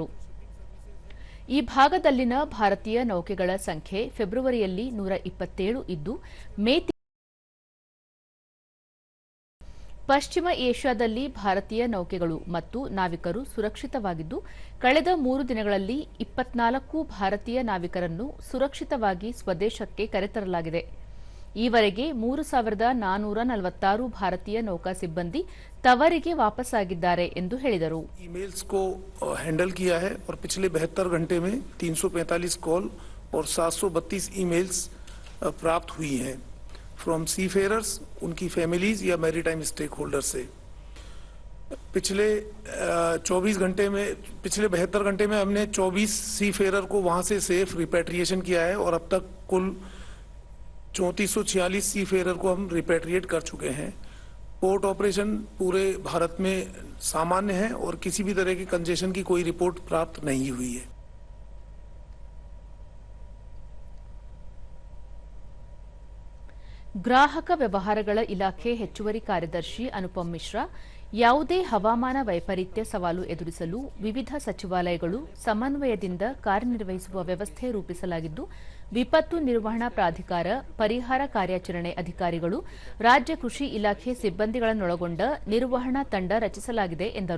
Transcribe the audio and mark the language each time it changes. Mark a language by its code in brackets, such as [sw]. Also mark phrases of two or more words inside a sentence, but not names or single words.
[kn] ಈ ಭಾಗದಲ್ಲಿನ ಭಾರತೀಯ ನೌಕೆಗಳ ಸಂಖ್ಯೆ ಫೆಬ್ರವರಿಯಲ್ಲಿ 127 ಇದ್ದು, ಪಶ್ಚಿಮ ಏಷ್ಯಾದಲ್ಲಿ ಭಾರತೀಯ ನೌಕೆಗಳು ಮತ್ತು ನಾವಿಕರು ಸುರಕ್ಷಿತವಾಗಿದ್ದು, ಕಳೆದ 3 ದಿನಗಳಲ್ಲಿ 24 ಭಾರತೀಯ ನಾವಿಕರನ್ನು ಸುರಕ್ಷಿತವಾಗಿ ಸ್ವದೇಶಕ್ಕೆ ಕರೆತರಲಾಗಿದೆ. ಈವರೆಗೆ 3,446 ಭಾರತೀಯ ನೌಕಾ ಸಿಬ್ಬಂದಿ ತವರಿಗೆ ವಾಪಸ್ಸಾಗಿದ್ದಾರೆ ಎಂದು ಹೇಳಿದರು. [hi] ईमेल्स को हैंडल किया है और पिछले 72 घंटे में 345 कॉल और 732 ईमेल्स प्राप्त हुई हैं [en] from seafarers, [hi] उनकी फैमिलीज या [en] maritime stakeholder [hi] से. पिछले 72 घंटे में हमने 24 सीफेयरर को वहां से [en] safe repatriation [hi] किया है और अब तक कुल 3446 सीफेयरर को हम रिपैट्रिएट कर चुके हैं. [en] port operation [hi] पूरे भारत में सामान्य है और किसी भी तरह के कंजेशन की कोई रिपोर्ट प्राप्त नहीं हुई है. [kn] ಗ್ರಾಹಕ ವ್ಯವಹಾರಗಳ ಇಲಾಖೆ ಹೆಚ್ಚುವರಿ ಕಾರ್ಯದರ್ಶಿ ಅನುಪಮ್ ಮಿಶ್ರಾ, ಯಾವುದೇ ಹವಾಮಾನ ವೈಪರೀತ್ಯ ಸವಾಲು ಎದುರಿಸಲು ವಿವಿಧ ಸಚಿವಾಲಯಗಳು ಸಮನ್ವಯದಿಂದ ಕಾರ್ಯನಿರ್ವಹಿಸುವ ವ್ಯವಸ್ಥೆ ರೂಪಿಸಲಾಗಿದ್ದು, ವಿಪತ್ತು ನಿರ್ವಹಣಾ ಪ್ರಾಧಿಕಾರ, ಪರಿಹಾರ ಕಾರ್ಯಾಚರಣೆ ಅಧಿಕಾರಿಗಳು, ರಾಜ್ಯ ಕೃಷಿ ಇಲಾಖೆ ಸಿಬ್ಬಂದಿಗಳನ್ನೊಳಗೊಂಡ ನಿರ್ವಹಣಾ ತಂಡ ರಚಿಸಲಾಗಿದೆ ಎಂದರು.